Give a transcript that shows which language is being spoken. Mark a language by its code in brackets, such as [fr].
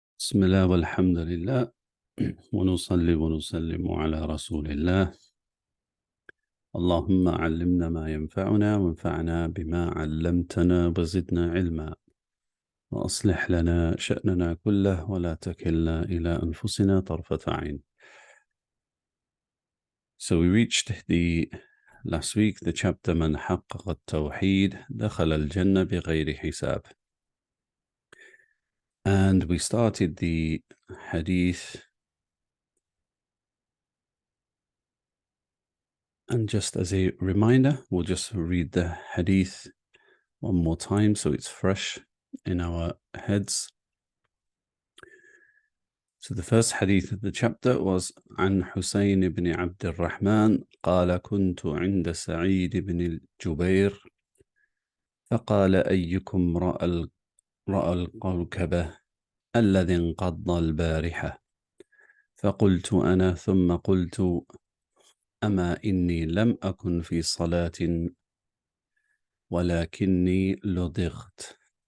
[ar] بسم الله والحمد لله ونصلي ونسلم على رسول الله. اللهم علمنا ما ينفعنا وانفعنا بما علمتنا وزدنا علما وأصلح لنا شأننا كله ولا تكلنا إلى أنفسنا طرفة عين. [en] So we reached last week the chapter [ar] من حقق التوحيد دخل الجنة بغير حساب, [en] and we started the hadith. And just as a reminder, we'll just read the hadith one more time so it's fresh in our heads. So the first hadith of the chapter was [ar] عن حسين بن عبد الرحمن قال كنت عند سعيد بن الجبير فقال أيكم رأى الكوكب الذي انقض البارحة؟ فقلت أنا, ثم قلت أما إني لم أكن في صلاة ولكني لدغت.